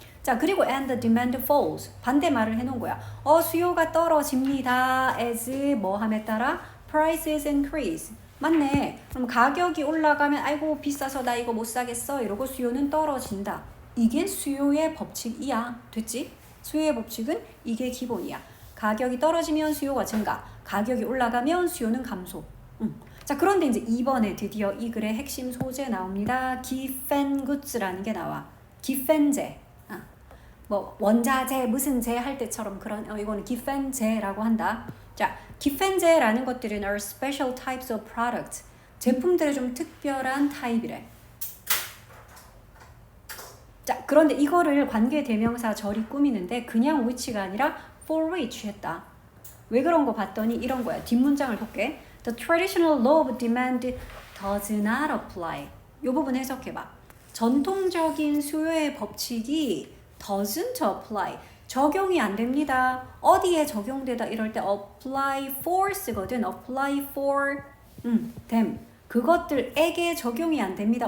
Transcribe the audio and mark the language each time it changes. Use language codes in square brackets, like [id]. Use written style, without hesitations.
[ko] 자, 그리고 [en] and the demand falls. [ko] 반대 말을 해놓은 거야. 수요가 떨어집니다. [en] as [ko] 뭐함에 따라 [en] prices increase. [ko] 맞네. 그럼 가격이 올라가면 아이고 비싸서 나 이거 못 사겠어 이러고 수요는 떨어진다. 이게 수요의 법칙이야. 됐지? 수요의 법칙은 이게 기본이야. 가격이 떨어지면 수요가 증가, 가격이 올라가면 수요는 감소. 자, 그런데 이제 이번에 드디어 이 글의 핵심 소재 나옵니다. given goods라는 게 나와. gifen제. 뭐 원자재 무슨 재 할 때처럼 그런 이거는 gifen제라고 한다. 자, gifen제라는 것들은 [en] are special types of product. [ko] 제품들의 좀 특별한 타입이래. 자, 그런데 이거를 관계대명사 절이 꾸미는데 그냥 which가 아니라 [en] for which [ko] 했다. 왜 그런 거 봤더니 이런 거야. 뒷문장을 볼게. [en] The traditional law of demand does not apply. [ko] 이 부분 해석해봐. 전통적인 수요의 법칙이 [en] doesn't apply. [ko] 적용이 안 됩니다. 어디에 적용되다 이럴 때 [en] apply for [ko] 쓰거든. [en] apply for them. [ko] 그것들에게 적용이 안 됩니다.